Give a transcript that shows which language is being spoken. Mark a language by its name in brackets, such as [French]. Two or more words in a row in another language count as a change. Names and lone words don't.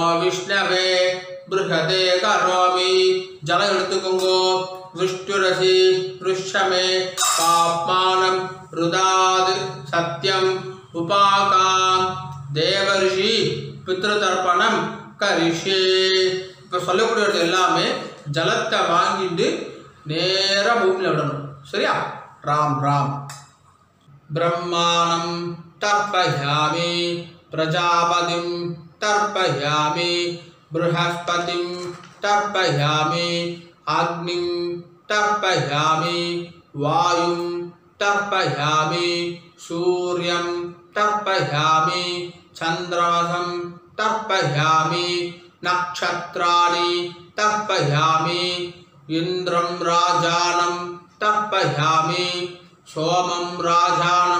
[Sanskrit] विष्णवे बृहदे करोमि [Tamil] ஜல எடுத்துக்கோங்கோ [Sanskrit] विष्णुरसि पृष्ठमे पाप्मानं रुदाद सत्यम उपाकाम देवर्षि पितृतर्पणम करिष्ये [Tamil] இப்போ சொல்லக்கூடியது எல்லாமே ஜலத்தை வாங்கிட்டு நேரா பூமியில விடணும் சரியா ராம் ராம் [Sanskrit] ब्रह्माणं तर्पयामि प्रजापतिं तर्पयामि बृहस्पतिं तर्पयामि अग्निं तर्पयामि वायुं तर्पयामि सूर्यं तर्पयामि चन्द्रमसं तर्पयामि नक्षत्राणि तर्पयामि इन्द्रं राजानं तर्पयामि सोमं राजानं